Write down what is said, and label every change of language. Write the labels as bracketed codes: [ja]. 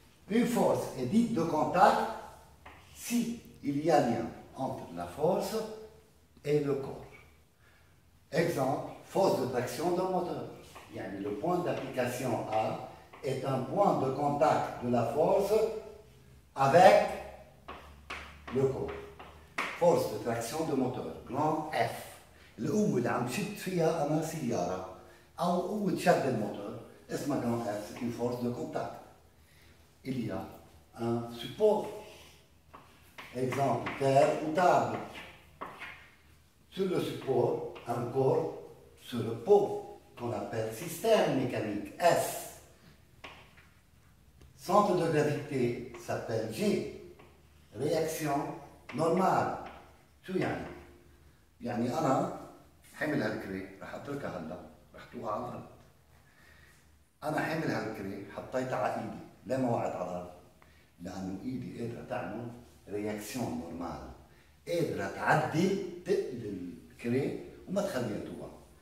[fr] Une force est dite de contact si il y a lien entre la force et le corps. Exemple, force de traction d'un moteur. Il y a le point d'application A est un point de contact de la force avec le corps. Force de traction de moteur, grand F. [ar] القوة اللي عم شد فيها أنا سيارة أو قوة شد الموتور اسمها grand F, c'est une force de contact. [fr] Il y a un support. Exemple, terre ou table. Sur le support, un corps se repose, qu'on appelle système mécanique, S. Centre de gravité s'appelle G. Réaction normale. [ar] شو يعني؟ يعني أنا حمل هالكري رح أتركها هلا رح توقع على الأرض. أنا حمل هالكري حطيتها على إيدي، ليه ما وقعت على الأرض؟ لأنه إيدي قادرة تعمل رياكسيون نورمال، قادرة تعدل تقل الكري وما تخليها توقع.